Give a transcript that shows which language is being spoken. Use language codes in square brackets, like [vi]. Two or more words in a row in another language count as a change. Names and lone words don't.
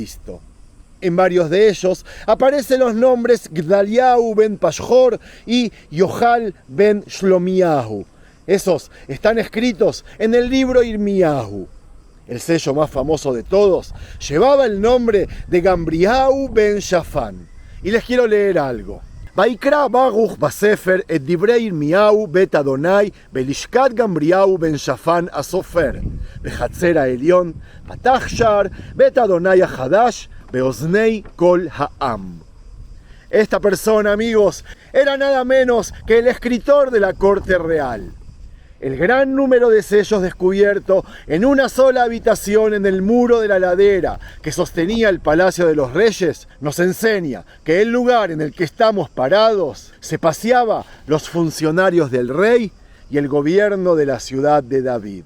[es] En varios de ellos aparecen los nombres Gdaliahu ben Pashhor y Yohal ben Shlomiahu. Esos están escritos en el libro Irmiyahu. El sello más famoso de todos llevaba el nombre de Gambriahu ben Shafan. Y les quiero leer algo. [he] ויקרא ברוך בספר את דברי ירמיהו בית ה' בלשכת גמריהו בן שפן הספר בחצר העליון פתח שער בית ה' החדש באזני כל העם. [es] Esta persona, amigos, era nada menos que el escritor de la corte real. El gran número de sellos descubiertos en una sola habitación en el muro de la ladera que sostenía el Palacio de los Reyes nos enseña que el lugar en el que estamos parados se paseaba los funcionarios del rey y el gobierno de la ciudad de David.